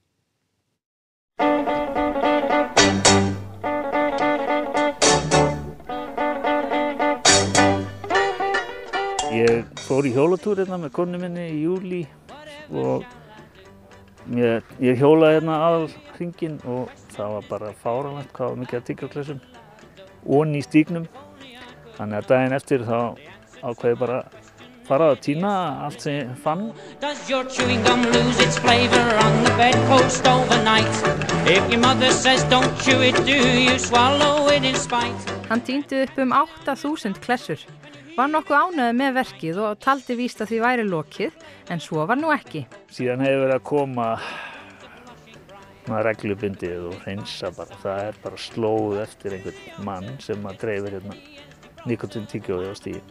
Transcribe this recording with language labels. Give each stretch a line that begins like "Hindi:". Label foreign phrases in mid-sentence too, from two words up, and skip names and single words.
Icelandic: Ég fór í hjólatúr hérna með konu minni í júlí og ég hjólaði hérna aðalhringinn og það var bara fáránlegt hvað var mikið af tyggjóklessum ofan í stígnum. Þannig að daginn eftir þá ákvað ég bara fara að tína allt sem ég fann.
English: Does your chewing gum lose its flavor on the bedpost overnight? If your mother says don't chew it, do you swallow it in spite?
Icelandic: Hann tíndi upp 8.000 klessur. Var nokkuð ánægður með verkið og taldi víst að því væri lokið, en svo var nú ekki. Síðan hefur verið að koma reglubundið og hreinsa bara. Það bara slóð eftir einhvern mann sem dreifir hérna nikótíntyggjói á stíginn.